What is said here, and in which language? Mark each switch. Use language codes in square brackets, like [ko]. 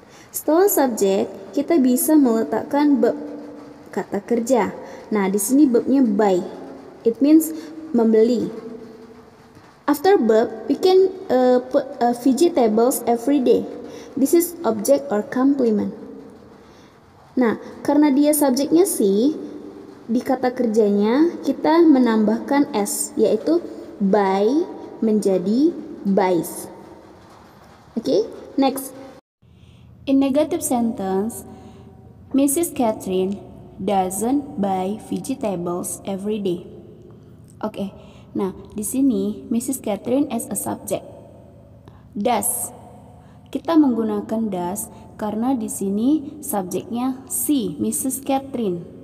[id] Setelah subjek, kita bisa meletakkan verb, kata kerja. Nah, di sini verbnya buy. [en] It means [id] membeli. [en] After verb, we can put vegetables every day. This is object or complement. [id] Nah, karena dia subjeknya si, di kata kerjanya kita menambahkan s, yaitu buy menjadi buys. [en] Okay, next. In negative sentence, Mrs. Catherine doesn't buy vegetables every day. Okay, [id] nah di sini [en] Mrs. Catherine as a subject. [id] Does, kita menggunakan does karena di sini subjeknya si, Mrs. Catherine.